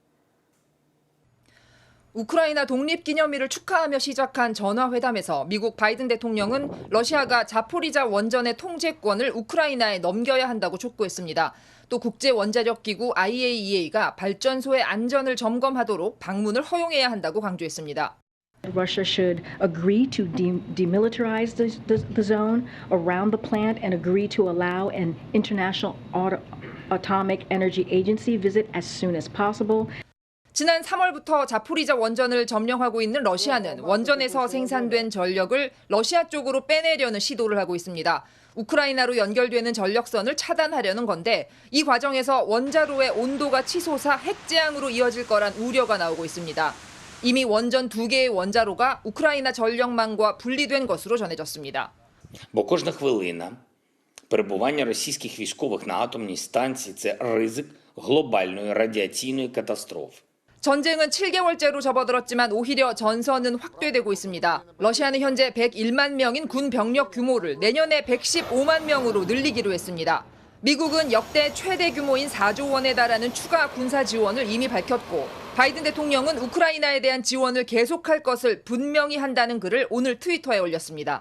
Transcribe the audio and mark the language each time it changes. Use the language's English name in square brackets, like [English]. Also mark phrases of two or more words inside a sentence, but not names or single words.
[Korean] 우크라이나 독립기념일을 축하하며 시작한 전화회담에서 미국 바이든 대통령은 러시아가 자포리자 원전의 통제권을 우크라이나에 넘겨야 한다고 촉구했습니다. 또 국제원자력기구 IAEA가 발전소의 안전을 점검하도록 방문을 허용해야 한다고 강조했습니다. [English] Russia should agree to demilitarize the zone around the plant and agree to allow an international atomic energy agency visit as soon as possible. [Korean] 지난 3월부터 자포리자 원전을 점령하고 있는 러시아는 원전에서 생산된 전력을 러시아 쪽으로 빼내려는 시도를 하고 있습니다. 우크라이나로 연결되는 전력선을 차단하려는 건데 이 과정에서 원자로의 온도가 치솟아 핵재앙으로 이어질 거란 우려가 나오고 있습니다. 이미 원전 2개의 원자로가 우크라이나 전력망과 분리된 것으로 전해졌습니다. [Ukrainian] Бо кожна хвилина перебування російських військових на атомній станції – це ризик глобальної радіаційної катастрофи. [Korean] 전쟁은 7개월째로 접어들었지만 오히려 전선은 확대되고 있습니다. 러시아는 현재 101만 명인 군 병력 규모를 내년에 115만 명으로 늘리기로 했습니다. 미국은 역대 최대 규모인 4조 원에 달하는 추가 군사 지원을 이미 밝혔고 바이든 대통령은 우크라이나에 대한 지원을 계속할 것을 분명히 한다는 글을 오늘 트위터에 올렸습니다.